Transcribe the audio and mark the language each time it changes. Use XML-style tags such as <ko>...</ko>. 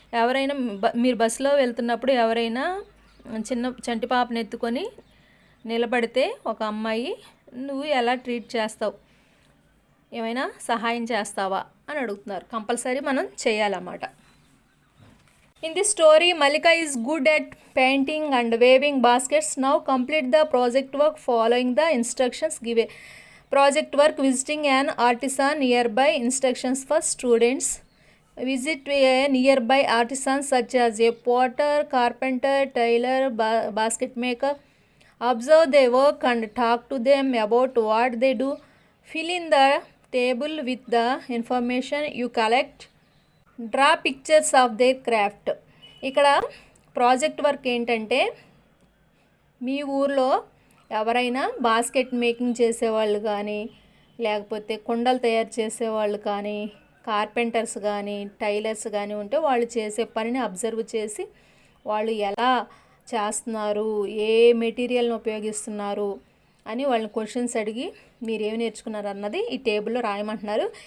<te>ఎవరైనా మీరు బస్సులో వెళ్తున్నప్పుడు ఎవరైనా చిన్న చంటి పాపను ఎత్తుకొని నిలబడితే ఒక అమ్మాయి, నువ్వు ఎలా ట్రీట్ చేస్తావు, ఏమైనా సహాయం చేస్తావా అని అడుగుతున్నారు. కంపల్సరీ మనం చేయాలన్నమాట.</te> <en>In the story Mallika is good at painting and weaving baskets. Now complete the project work following the instructions given. Project work visiting an artisan nearby. Instructions for students. Visit a nearby artisans such as a potter, carpenter, tailor, basket maker. Observe their work and talk to them about what they do. Fill in the table with the information you collect. Draw pictures of their craft.</en> <te>ఇక్కడ project work ఏంటంటే, మీ ఊర్లో ఎవరైనా basket making చేసేవాళ్ళు కానీ, లేకపోతే కుండలు తయారు చేసేవాళ్ళు కానీ, కార్పెంటర్స్ కానీ, టైలర్స్ కానీ ఉంటే వాళ్ళు చేసే పనిని అబ్జర్వ్ చేసి వాళ్ళు ఎలా చేస్తున్నారు, ఏ మెటీరియల్ని ఉపయోగిస్తున్నారు అని వాళ్ళని క్వశ్చన్స్ అడిగి మీరేమి నేర్చుకున్నారు అన్నది ఈ టేబుల్లో రాయమంటున్నారు.</te>